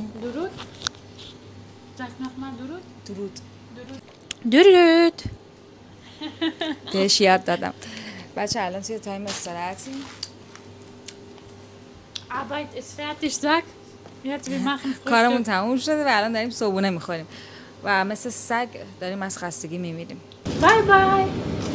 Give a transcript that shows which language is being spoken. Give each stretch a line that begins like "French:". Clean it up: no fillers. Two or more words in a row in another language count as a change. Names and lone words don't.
German: درود. Sag nochmal درود.
Persian: Durud. درود. بهش یاد دادم. بچه الان توی تایم استراحتی.
German: Arbeit ist fertig, sag. Jetzt wir machen Frühstück.
Persian: کارمون تموم شده و الان داریم صبحونه میخوریم و مثل سگ داریم از خستگی میمیریم.
English: Bye bye.